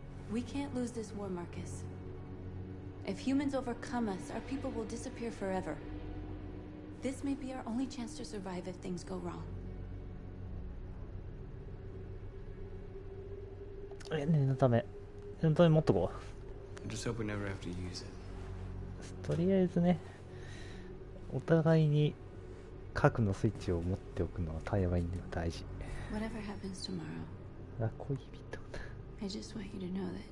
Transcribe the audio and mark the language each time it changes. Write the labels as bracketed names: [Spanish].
[English] We can't lose this war, Marcus. If humans overcome us, our people will disappear forever. This may be our only chance to survive if things go wrong. [Japanese] 念のため持っとこ [English] I just hope we never have to use it. う。 [Japanese] とりあえずね、お互いに核のスイッチを持っておくのは対話には大事。 [English] Whatever happens tomorrow, [Japanese] あ、恋人だ。 [English] I just want you to know that